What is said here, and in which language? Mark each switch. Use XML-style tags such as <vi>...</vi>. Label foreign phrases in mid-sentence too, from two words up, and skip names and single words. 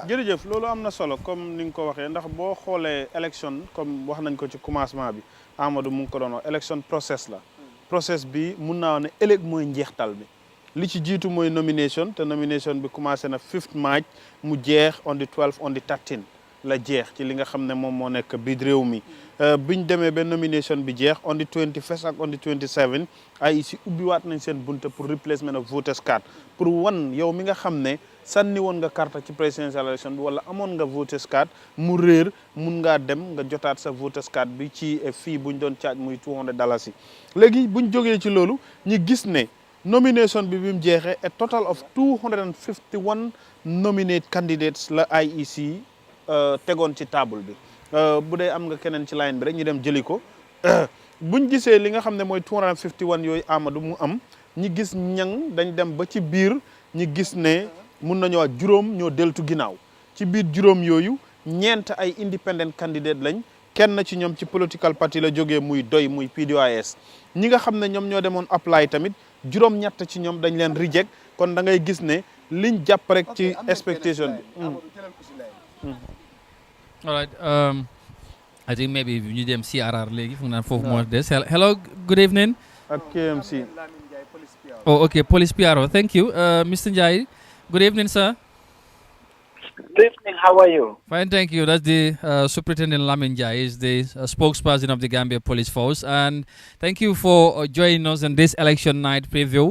<wo>jërëjëf loolu am na solo comme ni nga ko waxee ndax boo xoolee élection comme wax nañ ko ci commencement bi Amadou mu ngi ko doon wax élection process la. process bi mun naa ne ëllëg mooy njeextal bi li ci jiitu mooy nomination te nomination bi commencé na 5th March mu jeex</wo> <en>on the 12 on the 13</en> <wo>la jeex ci li nga xam ne moom moo nekk biir réew mi. biñ demee ba nomination bi jeex</wo> <en>on the 21st</en> <wo>ak</wo> <en>on the 27</en> <wo>IEC ubbiwaat nañ seen bunte pour</wo> <en>replacement of voters card</en> <wo>pour wan yow mi nga xam ne sànni woon nga carte ci</wo> <en>presidential election</en> <wo>bi wala amoon nga</wo> <en>voters card</en> <wo>mu réer mun ngaa dem nga jotaat sa voters card bi ci fii buñ doon charge muy $200 léegi buñ jógee ci loolu ñi gis ne nomination bi mu jeexee</wo> <en>a total of</en> <wo>251</wo> <en>nominate candidates</en> <wo>la IEC tegoon ci table bi bu dee am nga keneen ci line bi rek ñu dem jëli ko buñ gisee li nga xam ne mooy 251 yooyu Amadou mu am ñi gis ñang dañ dem ba ci biir ñi gis ne mun nañu wax juróom ñoo deltu ginnaaw ci biir juróom yooyu ñeent ay</wo> <en>independent candidate</en> <wo>lañ kenn ci ñoom ci</wo> <en>political party</en> <wo>la jógee muy doy muy PDOIS ñi nga xam ne ñoom ñoo demoon apply tamit juróom ñett ci ñoom dañ leen reject kon da ngay gis ne liñ jàpp rek ci expectation bi.</wo> <en>All right. I think maybe</en> <wo>ñu dem CRR léegi fu naan foofu moo des.</wo> <en>Hello, good evening. At KMC. Oh, okay, Police PRO. Thank you. Mr. Njai, good evening, sir. Good evening, how are you? Fine, thank you. That's the Superintendent Lamin Njai, is the spokesperson of the Gambia Police Force. And thank you for joining us in this election night preview.</en>